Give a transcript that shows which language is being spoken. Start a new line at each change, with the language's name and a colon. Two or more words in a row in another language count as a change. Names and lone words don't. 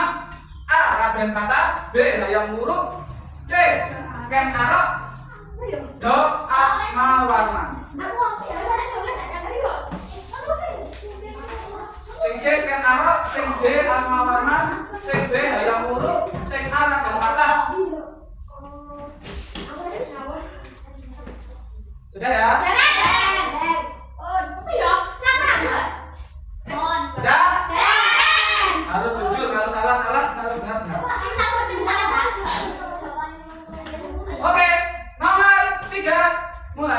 Indonesian: A. Raden Patah. B. Hayam Wuruk. C. Ken Arok. D. Asmawarman. Sing C Ken Arok, sing D Asmawarman, sing B Hayam Wuruk, sing A Raden Patah. Sudah ya? Sudah? Harus jujur, kalau salah, kalau benar. Oke, nomor 3, mulai.